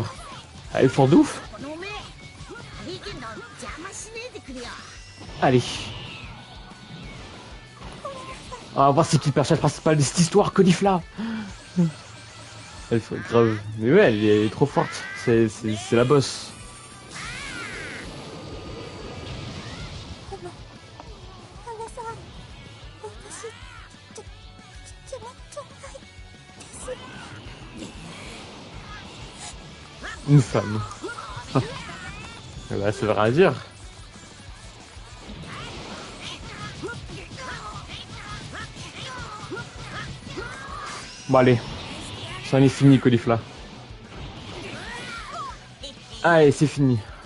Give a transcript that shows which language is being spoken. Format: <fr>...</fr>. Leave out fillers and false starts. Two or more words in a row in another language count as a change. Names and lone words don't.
<fr>Ah, ils font d'ouf. Allez. On va voir c'est qui le personnage principal de cette histoire, Caulifla. Elle fait grave. Mais ouais, elle est trop forte. c'est la boss.</fr> <ja>姉さん、私、気持ちないです。</ja> <fr>Une femme. Bah, ça veut rien dire. Bon allez, c'en est fini, Caulifla. Allez, c'est fini.</fr>